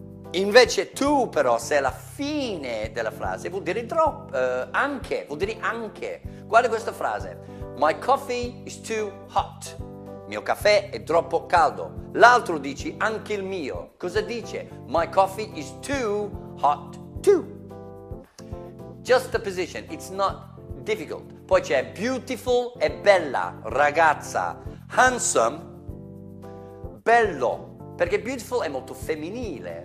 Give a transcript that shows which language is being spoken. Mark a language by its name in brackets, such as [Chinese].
[Italian] Invece tu però, se è la fine della frase, vuol dire troppo, anche, vuol dire anche. Guarda questa frase. [English] My coffee is too hot. [Italian] Il mio caffè è troppo caldo. L'altro dice anche il mio. Cosa dice? [English] My coffee is too hot too. Just the position, it's not difficult. [Italian] Poi c'è beautiful e bella, ragazza. Handsome, bello, perché beautiful è molto femminile.